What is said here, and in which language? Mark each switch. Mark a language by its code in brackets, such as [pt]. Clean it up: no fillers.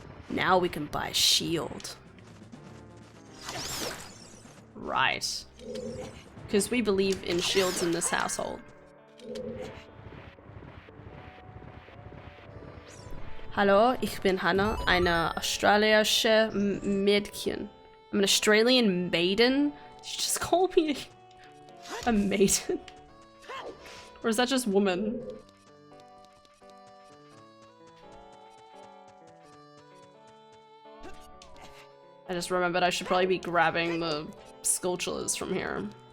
[en] Now we can buy a shield. Right. Because we believe in shields in this household. [de] Hallo, ich bin Hannah, eine australische Mädchen. [en] I'm an Australian maiden? Did you just call me a maiden? Or is that just woman? I just remembered I should probably be grabbing the sculptures from here.